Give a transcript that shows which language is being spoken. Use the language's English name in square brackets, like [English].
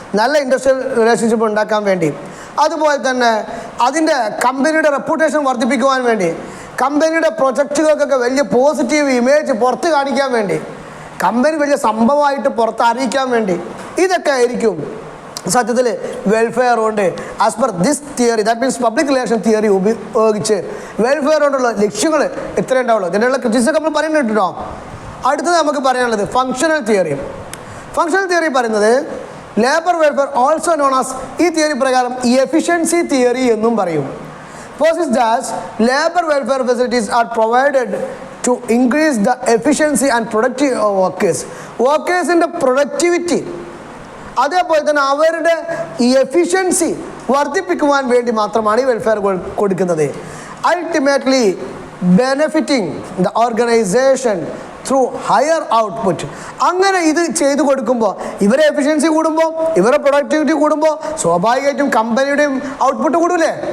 [Malayalam] നല്ല industrial relationship ഉണ്ടാക്കാൻ വേണ്ടി, അതുപോലെ തന്നെ അതിൻ്റെ കമ്പനിയുടെ റെപ്യൂട്ടേഷൻ വർദ്ധിപ്പിക്കുവാൻ വേണ്ടി, കമ്പനിയുടെ പ്രൊജക്റ്റുകൾക്കൊക്കെ വലിയ പോസിറ്റീവ് ഇമേജ് പുറത്ത് കാണിക്കാൻ വേണ്ടി, കമ്പനി വലിയ സംഭവമായിട്ട് പുറത്ത് അറിയിക്കാൻ വേണ്ടി, ഇതൊക്കെ ആയിരിക്കും സത്യത്തിൽ വെൽഫെയർ കൊണ്ട് [English] as per this theory, that means [Malayalam] public relation theory ഉപയോഗിച്ച് വെൽഫെയർ കൊണ്ടുള്ള ലക്ഷ്യങ്ങൾ ഇത്രയേ ഉണ്ടാവുള്ളൂ. ഇതിനുള്ള ക്രിറ്റിസിസം നമ്മൾ പറയുന്നുണ്ട് കേട്ടോ. അടുത്തത് നമുക്ക് പറയാനുള്ളത് ഫങ്ഷണൽ തിയറി. ഫങ്ഷണൽ തിയറി പറയുന്നത് [English] labour welfare also known as, [Malayalam] ഈ തിയറി പ്രകാരം എഫിഷ്യൻസി തിയറി എന്നും പറയും. [English] Posits that labor welfare facilities are provided to increase the efficiency and productivity of workers. [Malayalam] വർക്കേഴ്സിൻ്റെ productivity അതേപോലെ തന്നെ അവരുടെ ഈ എഫിഷ്യൻസി വർദ്ധിപ്പിക്കുവാൻ വേണ്ടി മാത്രമാണ് ഈ വെൽഫെയർ കൊടുക്കുന്നത്. [English] Ultimately benefiting the organisation through higher output. [Malayalam] അങ്ങനെ ഇത് ചെയ്തു കൊടുക്കുമ്പോൾ ഇവരെ എഫിഷ്യൻസി കൂടുമ്പോൾ, ഇവരുടെ പ്രൊഡക്ടിവിറ്റി കൂടുമ്പോൾ സ്വാഭാവികമായിട്ടും കമ്പനിയുടെയും ഔട്ട്പുട്ട് കൂടൂലേ?